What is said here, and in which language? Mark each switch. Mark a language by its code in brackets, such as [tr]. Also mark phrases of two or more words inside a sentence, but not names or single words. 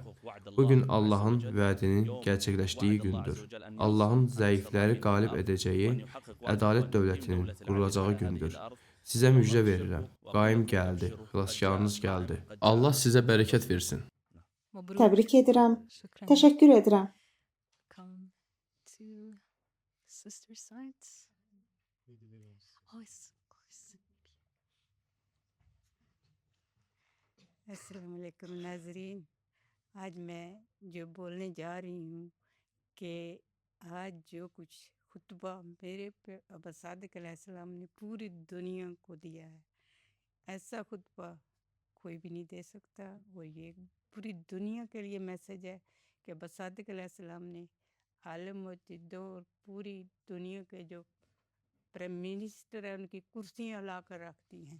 [az] Bugün Allahın vədinin gerçəkləşdiyi gündür. Allahın zəifləri qalib edəcəyi, ədalət dövlətinin qurulacağı gündür. Sizə müjdə verirəm. Qaim gəldi, xilaskarınız gəldi. Allah sizə bərəkət versin." Təbrik edirəm. Təşəkkür edirəm. [ar] السلام عليكم ناظرين. [ur] آج میں جو بولنے جا رہی ہوں کہ آج جو کچھ خطبہ میرے پے ابا صادق علیہ السلام نے پوری دنیا کو دیا ہے، ایسا خطبہ کوئی بھی نہیں دے سکتا. اور یہ پوری دنیا کے لیے میسج ہے کہ ابا صادق علیہ السلام نے عالم و جدو اور پوری دنیا کے جو [en] prime minister [ur] ہے ان کی کرسیاں لا کر رکھ دی ہیں.